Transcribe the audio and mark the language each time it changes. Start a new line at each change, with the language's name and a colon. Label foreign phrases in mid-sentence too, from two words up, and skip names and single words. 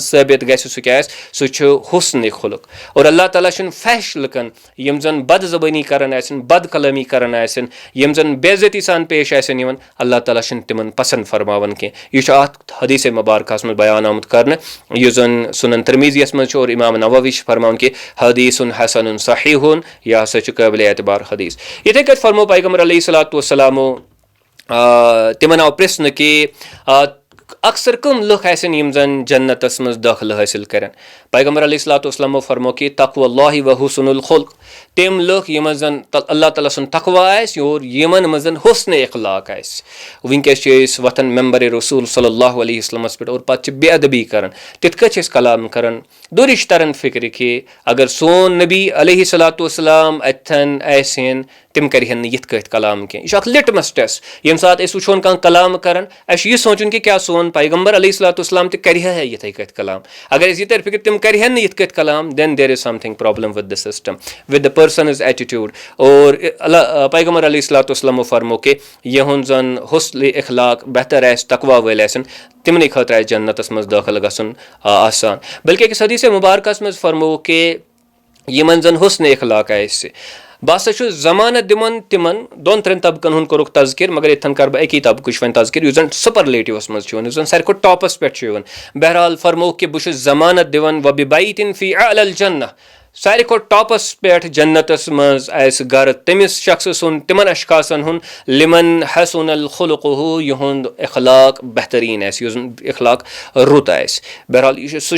Kashmiri: ثٲبت گژھِ سُہ کیاہ آسہِ سُہ چھُ حُسنِ خُلق اور اللہ تعالیٰ چھُنہٕ فحش لُکن یِم زن بد زبٲنی کران آسن بد کلٲمی کران آسن یِم زن بے عزتی سان پیش آسن یِوان اللہ تعالیٰ چھُنہٕ تِمن پسنٛد فرماوان کینٛہہ یہِ چھُ اتھ حدیٖث مُبارکہس منٛز بیان آمُت کرنہٕ یُس زن سُنن ترمیٖزیَس منٛز چھُ اور امام نووی چھُ فرماوان کہِ
Arabic: حدیٖثٌ حسنٌ صحیحٌ
Kashmiri: یہِ ہسا چھُ قٲبلِ اعتبار حدیٖث یِتھٕے کٲٹھۍ فرموو پیغمبر
Arabic: علیہ الصلوۃ والسلامو
Kashmiri: تِمن آو پرژھنہٕ کہِ اکثر کٕم لُکھ آسن یِم زن جنتس منٛز دٲخلہٕ حٲصِل کرن پیغمبر
Arabic: علیہ الصلوۃ والسلامو
Kashmiri: فرموو کہِ
Arabic: تقوى اللہ و حسن الخلق
Kashmiri: تِم لُکھ یِمن زن اللہ تعالیٰ سُنٛد تقوا آسہِ اور یِمن منٛز زن حُسنِ اخلاق آسہِ وٕنکیٚس چھِ أسۍ وۄتھان ممبرِ رسوٗل
Arabic: صلی اللہ علیہ وسلمس
Kashmiri: پٮ۪ٹھ اور پتہٕ چھِ بے ادبی کران تِتھ کٲٹھۍ چھِ أسۍ کلام کران دوٗرِ چھِ تران فِکرِ کہِ اگر سون نبی
Arabic: علیہ الصلوۃ والسلام
Kashmiri: اتھن آسہِ ہن تِم کرِہن نہٕ یِتھ کٲٹھۍ کلام کینٛہہ یہِ چھُ اکھ
English: litmus test
Kashmiri: ییٚمہِ ساتہٕ أسۍ وٕچھون کانٛہہ کلام کران اَسہِ چھُ یہِ سونٛچُن کہِ کیاہ سون پیغمبر
Arabic: علیہ الصلوۃ والسلام
Kashmiri: تہِ کرِہا یِتھٕے کٲٹھۍ کلام اگر أسۍ یہِ ترِ فِکر تِم کرِہن نہٕ یِتھ کٲٹھۍ کلام
English: then there is something problem with the system with the person's attitude
Kashmiri: اور پیغمبر
Arabic: علیہ الصلوۃ
Kashmiri: والسلامو فرموو کہِ یِہُنٛد زن حُسنِ اخلاق بہتر آسہِ تقوا وٲلۍ آسن تِمنٕے خٲطرٕ آسہِ جنتس منٛز دٲخل گژھُن آسان بلکہِ أکِس حدیٖث مُبارکس منٛز فرموو کہِ یِمن زن حُسنِ اخلاق آسہِ بہٕ ہسا چھُس ضمانت دِوان تِمن 2-3 طبقن ہُنٛد کوٚرُکھ تذکِر مگر ییٚتھن کرٕ بہٕ اَکی طبقٕچ وۄنۍ تذکِر یُس زن سُپرلیٹِوس منٛز چھُ یِوان یُس زن ساروی کھۄتہٕ ٹاپس پٮ۪ٹھ چھُ یِوان بہرحال فرموو کہِ بہٕ چھُس ضمانت دِوان
Arabic: وبِبیتٍ فی اعلی الجنہ
Kashmiri: ساروی کھۄتہٕ ٹاپس پٮ۪ٹھ جنتس منٛز آسہِ گرٕ تٔمِس شخصہٕ سُنٛد تِمن اشخاصن ہُنٛد
Arabic: لِمن حسن الخلقہ
Kashmiri: یِہُنٛد اخلاق بہتریٖن آسہِ یُس زن اخلاق رُت آسہِ بہرحال یہِ چھُ سُہ